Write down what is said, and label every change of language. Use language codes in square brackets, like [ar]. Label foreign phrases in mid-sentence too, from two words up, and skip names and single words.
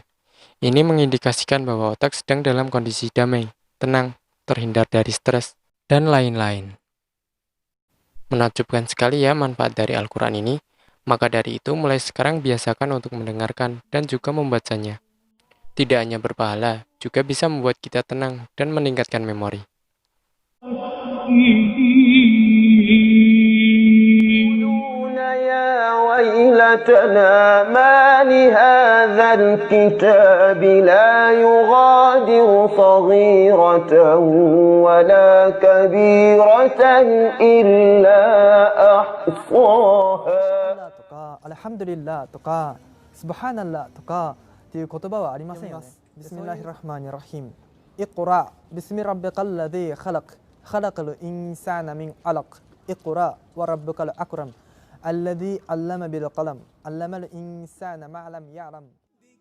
[id] Ini mengindikasikan bahwa otak sedang dalam kondisi damai, tenang, terhindar dari stres, dan lain-lain. Menakjubkan sekali ya manfaat dari Al-Quran ini. Maka dari itu mulai sekarang biasakan untuk mendengarkan dan juga membacanya. Tidak hanya berpahala, juga bisa membuat kita tenang dan meningkatkan memori. [ar] يقولون يا ويلتنا ما لهذا الكتاب لا يغادر صغيرة ولا كبيرة إلا أحصاها [ja] とかアルハムドリッラーとかスブハナッラーとかっていう言葉はありませんよね。 [ar] بسم الله الرحمن الرحيم. اقرأ باسم ربك الذي خلق خلق الإنسان من علق اقرأ وربك الأكرم الذي علم بالقلم علم الإنسان ما لم يعلم